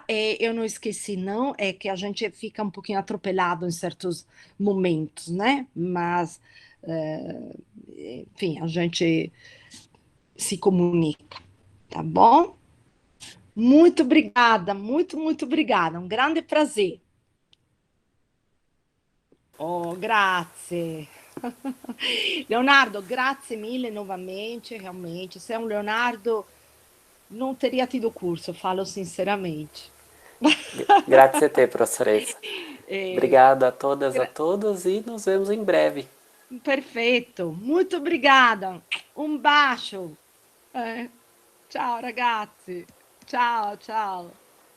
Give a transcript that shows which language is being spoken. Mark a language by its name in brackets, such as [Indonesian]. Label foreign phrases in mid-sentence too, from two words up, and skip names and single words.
[Portuguese] E eu não esqueci, não, é que a gente fica um pouquinho atropelado em certos momentos, né? Mas, enfim, a gente se comunica, tá bom? Muito obrigada, muito obrigada. Um grande prazer. [Italian] Oh, grazie. [Portuguese] Leonardo, [Italian] grazie mille [Portuguese] novamente, realmente. Se é um Leonardo, não teria tido curso, falo sinceramente. [Italian] Grazie a te, professoressa. Eh, [Portuguese] Obrigado a todas, a gra- todos e nos vemos em breve. Perfeito, muito obrigada. [Italian] Um bacio. Ciao ragazzi. Ciao, ciao.